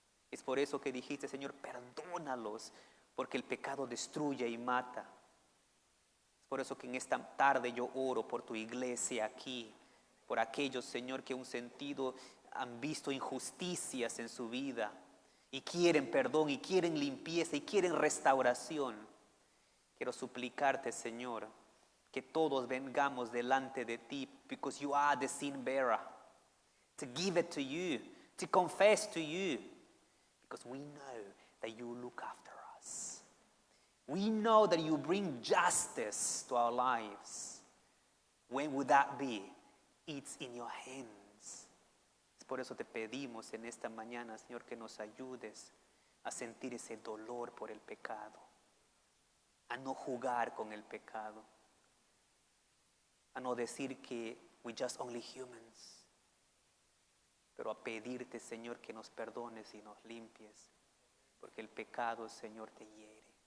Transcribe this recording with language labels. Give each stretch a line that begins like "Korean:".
Spanish: Es por eso que dijiste, Señor, perdónalos, porque el pecado destruye y mata. Es por eso que en esta tarde yo oro por tu iglesia aquí, por aquellos, Señor, que un sentido han visto injusticias en su vida y quieren perdón y quieren limpieza y quieren restauración. Quiero suplicarte, Señor, que todos vengamos delante de ti,
English: because you are the sin bearer, to give it to you, to confess to you, because we know that you look after us. We know that you bring justice to our lives. When would that be? It's in your hands.
Spanish: Por eso te pedimos en esta mañana, Señor, que nos ayudes a sentir ese dolor por el pecado, a no jugar con el pecado, a no decir que
English: we just only humans,
Spanish: pero a pedirte, Señor, que nos perdones y nos limpies, porque el pecado, Señor, te hiere.